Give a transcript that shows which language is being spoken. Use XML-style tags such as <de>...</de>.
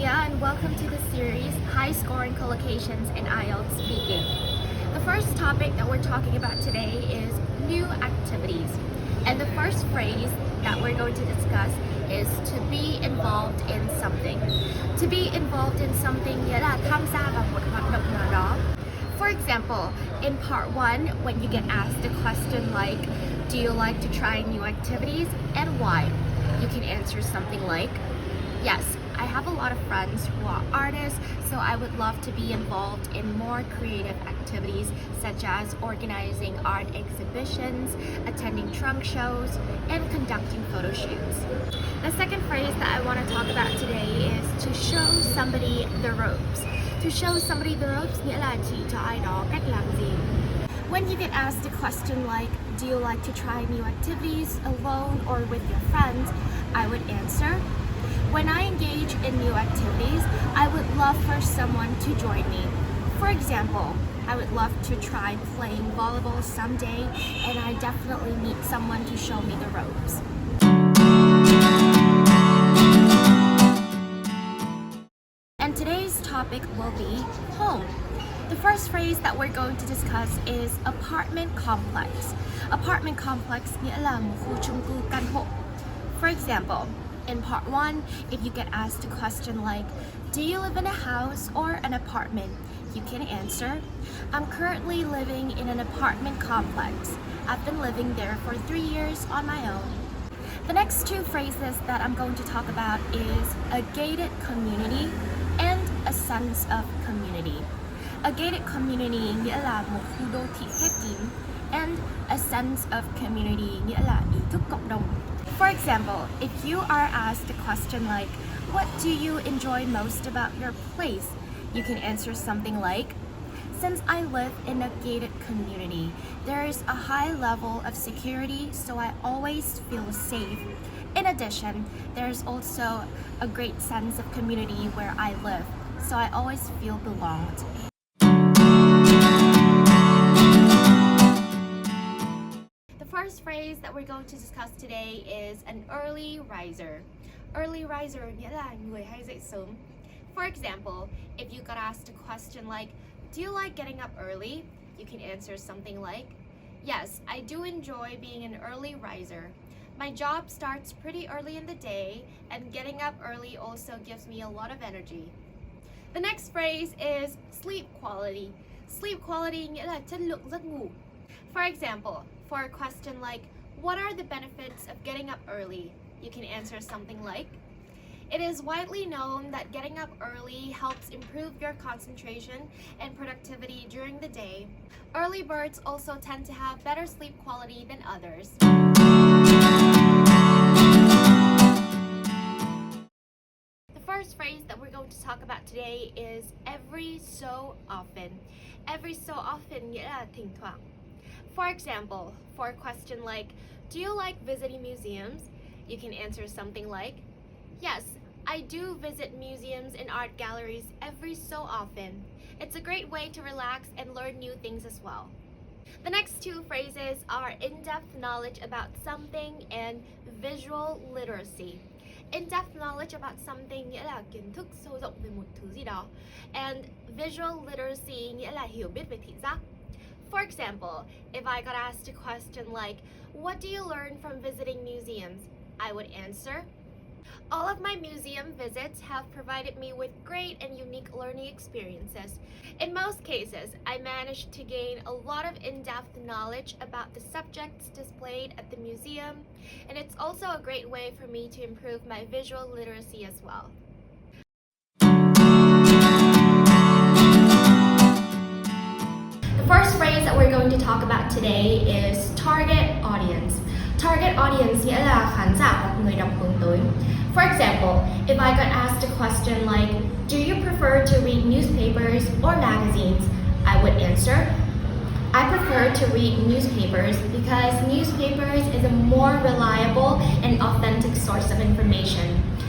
<en>and welcome to the series High Scoring Collocations in IELTS Speaking. The first topic that we're talking about today is new activities. And the first phrase that we're going to discuss is to be involved in something. To be involved in something</en> <vi>nghĩa là tham gia vào một hoạt động nào đó.</vi> <en>For example, in part 1, when you get asked a question like, do you like to try new activities and why? You can answer something like, yes, I have a lot of friends who are artists, so I would love to be involved in more creative activities such as organizing art exhibitions, attending trunk shows, and conducting photo shoots. The second phrase that I want to talk about today is to show somebody the ropes. To show somebody the ropes</en> <vi>nghĩa là chỉ cho ai đó cách làm gì.</vi> <en>When you get asked a question like, do you like to try new activities alone or with your friends? I would answer, when I engage in new activities, I would love for someone to join me. For example, I would love to try playing volleyball someday, and I definitely need someone to show me the ropes. And today's topic will be home. The first phrase that we're going to discuss is apartment complex. Apartment complex</en> <vi>nghĩa là một khu chung cư căn hộ.</vi> <en>For example, in part 1, if you get asked a question like, do you live in a house or an apartment? You can answer, I'm currently living in an apartment complex. I've been living there for 3 years on my own. The next two phrases that I'm going to talk about is a gated community and a sense of community. A gated community</en> <vi>nghĩa là một khu đô thị khép kín,</vi> <en>and a sense of community</en> <vi>nghĩa là ý thức cộng đồng.</vi> <en>For example, if you are asked a question like, what do you enjoy most about your place? You can answer something like, since I live in a gated community, there is a high level of security, so I always feel safe. In addition, there's also a great sense of community where I live, so I always feel belonged. The first phrase that we're going to discuss today is an early riser. Early riser</en> <vi>nghĩa là người hay dậy sớm.</vi> <en>For example, if you got asked a question like, do you like getting up early? You can answer something like, yes, I do enjoy being an early riser. My job starts pretty early in the day, and getting up early also gives me a lot of energy. The next phrase is sleep quality. Sleep quality</en> <vi>nghĩa là chất lượng giấc ngủ.</vi> <en>For example, for a question like, what are the benefits of getting up early? You can answer something like, it is widely known that getting up early helps improve your concentration and productivity during the day. Early birds also tend to have better sleep quality than others. The first phrase that we're going to talk about today is every so often. Every so often</en> <vi>nghĩa là thỉnh thoảng.</vi> <en>For example, for a question like, do you like visiting museums? You can answer something like, yes, I do visit museums and art galleries every so often. It's a great way to relax and learn new things as well. The next two phrases are in-depth knowledge about something and visual literacy. In-depth knowledge about something</en> <vi>nghĩa là kiến thức sâu rộng về một thứ gì đó.</vi> <en>And visual literacy</en> <vi>nghĩa là hiểu biết về thị giác.</vi> <en>For example, if I got asked a question like, what do you learn from visiting museums? I would answer, all of my museum visits have provided me with great and unique learning experiences. In most cases, I managed to gain a lot of in-depth knowledge about the subjects displayed at the museum, and it's also a great way for me to improve my visual literacy as well. The first phrase that we're going to talk about today is target audience. Target audience</en> <vi>nghĩa là khán giả hoặc người đọc hướng tới.</vi> <en>For example, if I got asked a question like, do you prefer to read newspapers or magazines? I would answer, I prefer to read newspapers because newspapers is a more reliable and authentic source of information.</en>